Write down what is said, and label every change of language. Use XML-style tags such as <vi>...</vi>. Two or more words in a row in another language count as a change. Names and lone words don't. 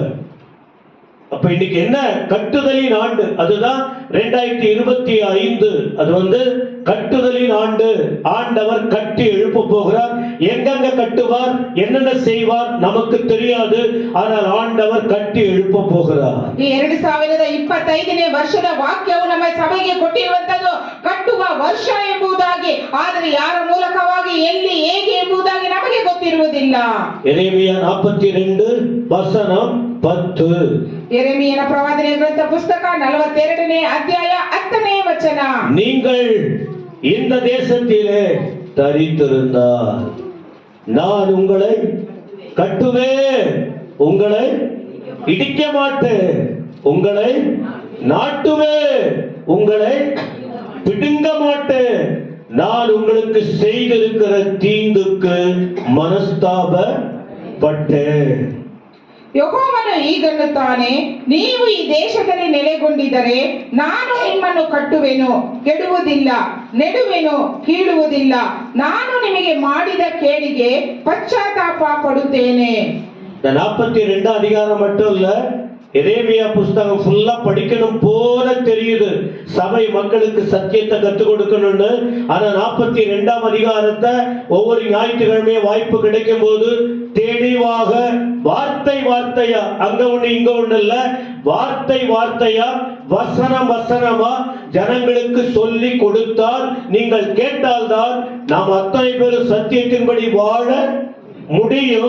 <ta>அப்ப இன்னைக்கு என்ன, கட்டுதலின் ஆண்டு. அதுதான் 2025. அது கட்டுதலின் ஆண்டு. ஆண்டவர் கட்டி எழுப்ப போகிறார். எங்கெங்க கட்டுவார், என்னென்ன செய்வார் நமக்கு தெரியாது, ஆனால் ஆண்டவர் கட்டி எழுப்ப போகிறார்.</ta> <kn>ಈ 2025ನೇ ವರ್ಷದ ವಾಕ್ಯವು ನಮ್ಮ ಸಭೆಗೆ ಕೊಟ್ಟಿರುವಂತದ್ದು ಕಟ್ಟುವ ವರ್ಷ ಎಂಬುದಾಗಿ, ಆದರೆ ಯಾರ ಮೂಲಕವಾಗಿ, ಎಲ್ಲಿ, ಹೇಗೆ ಎಂಬುದಾಗಿ ನಮಗೆ ಗೊತ್ತಿರುವುದಿಲ್ಲ.</kn> <ta>எரேமியா 42 வசனம் 10.</ta> <kn>ಎರೇಮಿಯನ ಪ್ರವಾದನೆ ಗ್ರಂಥ ಪುಸ್ತಕ 42ನೇ ಅಧ್ಯಾಯ 10ನೇ ವಚನ.</kn> <ta>நீங்கள் இந்த தேசத்திலே தரித்திருந்தால் நான் உங்களை கட்டுவேன், உங்களை இடிக்க மாட்டேன், உங்களை நாட்டுவேன், உங்களை பிடுங்க மாட்டேன். நான் உங்களுக்கு செய்திருக்கிற தீங்குக்கு ಮನಸ್ತಾಪಪಟ್ಟேன்.</ta> <kn>ಯೆಹೋವನು ಹೀಗನ್ನುತ್ತಾನೆ, ನೀವು ಈ ದೇಶದಲ್ಲಿ ನೆಲೆಗೊಂಡಿದ್ದರೆ ನಾನು ನಿಮ್ಮನ್ನು ಕಟ್ಟುವೆನು, ಕೆಡುವುದಿಲ್ಲ, ನೆಡುವೆನು, ಕೀಳುವುದಿಲ್ಲ. ನಾನು ನಿಮಗೆ ಮಾಡಿದ ಕೇಡಿಗೆ ಪಶ್ಚಾತ್ತಾಪ ಪಡುತ್ತೇನೆ.</kn> <ta>இந்த 42 அதிகாரம் மட்டும் இல்ல, எரேமியா புஸ்தகம் ஃபுல்லா படிக்கணும் போல தெரியுது. சபை மக்களுக்கு சத்தியத்தை கற்றுக் கொடுக்கணும்னு. ஆனா 42ஆம் அதிகாரத்தை ஒவ்வொரு ஞாயிற்றுக்கிழமையும் வாய்ப்பு கிடைக்கும் போது தெளிவாக வார்த்தை வார்த்தையா, அங்க ஒண்ணு இங்க ஒண்ணு இல்ல, வார்த்தை வார்த்தையா, வசனம் வசனமா ஜனங்களுக்கு சொல்லி கொடுத்தால், நீங்கள் கேட்டால்தான் நாம் அத்தனை பேரும் சத்தியத்தின்படி வாழ முடியும்.</ta>